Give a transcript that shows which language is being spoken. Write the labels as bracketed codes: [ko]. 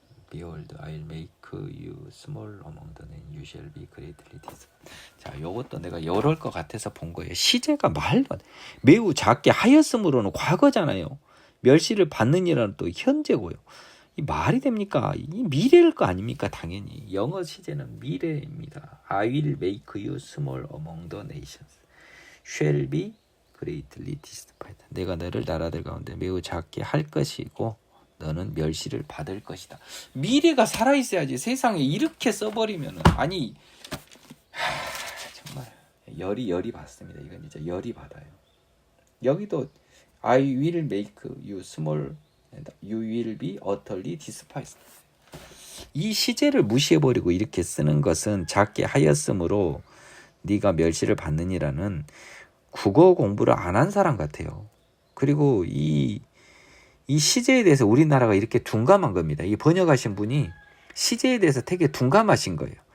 [en] Behold, I'll make you small among the nations. You shall be greatly despised. [ko] 자, 요것도 내가 이럴 것 같아서 본 거예요. 시제가 말도 매우 작게 하였으므로는 과거잖아요. 멸시를 받느니라는 또 현재고요. 이 말이 됩니까? 이 미래일 거 아닙니까? 당연히 영어 시제는 미래입니다. [en] I will make you small among the nations. Shall be greatly despised. [ko] 내가 너를 나라들 가운데 매우 작게 할 것이고 너는 멸시를 받을 것이다. 미래가 살아있어야지. 세상에 이렇게 써버리면은 정말 열이 받습니다. 이건 진짜 열이 받아요. 여기도 [en] I will make you small and you will be utterly despised. [ko] 이 시제를 무시해버리고 이렇게 쓰는 것은 작게 하였으므로 네가 멸시를 받느니라는 국어 공부를 안 한 사람 같아요. 그리고 이 시제에 대해서 우리나라가 이렇게 둔감한 겁니다. 이 번역하신 분이 시제에 대해서 되게 둔감하신 거예요.